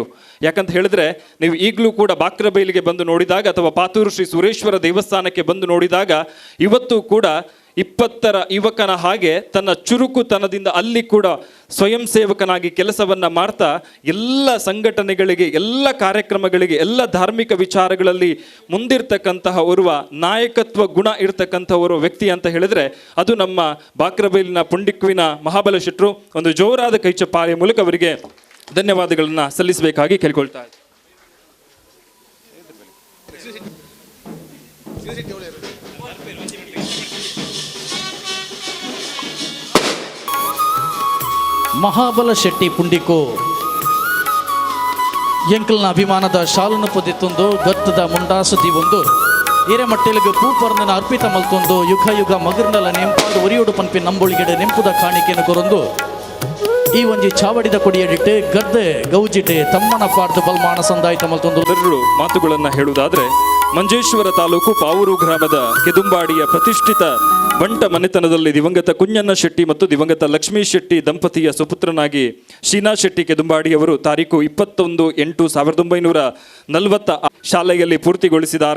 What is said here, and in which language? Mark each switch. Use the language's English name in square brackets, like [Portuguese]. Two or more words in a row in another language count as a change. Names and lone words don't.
[Kannada] ಯಾಕಂತ ಹೇಳಿದ್ರೆ ನೀವು ಈಗಲೂ ಕೂಡ ಬಾಕ್ರಬೈಲಿಗೆ ಬಂದು ನೋಡಿದಾಗ ಅಥವಾ ಪಾತೂರು ಶ್ರೀ ಸುರೇಶ್ವರ ದೇವಸ್ಥಾನಕ್ಕೆ ಬಂದು ನೋಡಿದಾಗ ಇವತ್ತು ಕೂಡ 20ರ ಯುವಕನ ಹಾಗೆ ತನ್ನ ಚುರುಕುತನದಿಂದ ಅಲ್ಲಿ ಕೂಡ ಸ್ವಯಂ ಸೇವಕನಾಗಿ ಕೆಲಸವನ್ನು ಮಾಡ್ತಾ ಎಲ್ಲ ಸಂಘಟನೆಗಳಿಗೆ, ಎಲ್ಲ ಕಾರ್ಯಕ್ರಮಗಳಿಗೆ, ಎಲ್ಲ ಧಾರ್ಮಿಕ ವಿಚಾರಗಳಲ್ಲಿ ಮುಂದಿರ್ತಕ್ಕಂತಹ ಓರ್ವ ನಾಯಕತ್ವ ಗುಣ ಇರ್ತಕ್ಕಂಥ ಓರ್ವ ವ್ಯಕ್ತಿ ಅಂತ ಹೇಳಿದ್ರೆ ಅದು ನಮ್ಮ ಬಾಕ್ರಬೈಲಿನ ಪುಂಡಿಕ್ವಿನ ಮಹಾಬಲ ಶೆಟ್ರು. ಒಂದು ಜೋರಾದ ಕೈಚಪ್ಪಾಳೆಯ ಮೂಲಕ ಅವರಿಗೆ ಧನ್ಯವಾದಗಳನ್ನು ಸಲ್ಲಿಸಬೇಕಾಗಿ ಕೇಳ್ಕೊಳ್ತಾ ಇದ್ದೀನಿ. [Tulu] ಮಹಾಬಲ ಶೆಟ್ಟಿ ಪುಂಡಿಕು ಎಂಕಲ್ನ ಅಭಿಮಾನದ ಶಾಲನ್ನು ಪೊದಿತ್ತೊಂದು ಗತ್ತದ ಮುಂಡಾಸತಿ ಒಂದು ಹಿರೇಮಟ್ಟೆಲಿಗೆ ಪೂಪರ್ನ ಅರ್ಪಿತ ಮಲ್ತೊಂದು ಯುಗ ಯುಗ ಮಗರ್ನಲ ನೆಂಪಾಡು ಉರಿಯೋಡು ಪನ್ಪಿ ನಂಬೊಳಿಗೆಡೆ ನೆಂಪುದ ಕಾಣಿಕೆಯನ್ನು ಕೊರೊಂದು ಈ ಒಂಜಿ ಚಾವಡಿದ ಕೊಡಿಯಡಿಟ್ಟು ಗದ್ದೆ ಗೌಜಿಟೆ ತಮ್ಮನ ಪಾರ್ದು ಬಲ್ಮಾನ ಸಂದಾಯಿತ ಮಲ್ತೊಂದು [Kannada] ಎರಡು ಮಾತುಗಳನ್ನು ಹೇಳುವುದಾದ್ರೆ, ಮಂಜೇಶ್ವರ ತಾಲೂಕು ಪಾವೂರು ಗ್ರಾಮದ ಕೆದುಂಬಾಡಿಯ ಪ್ರತಿಷ್ಠಿತ ಬಂಟ ಮನೆತನದಲ್ಲಿ ದಿವಂಗತ ಕುಂಜಣ್ಣ ಶೆಟ್ಟಿ ಮತ್ತು ದಿವಂಗತ ಲಕ್ಷ್ಮೀ ಶೆಟ್ಟಿ ದಂಪತಿಯ ಸುಪುತ್ರನಾಗಿ ಶೀನಾ ಶೆಟ್ಟಿ ಕೆದುಂಬಾಡಿಯವರು ತಾರೀಕು 21/8/1940 ಶಾಲೆಯಲ್ಲಿ ಪೂರ್ತಿಗೊಳಿಸಿದ್ದಾರೆ.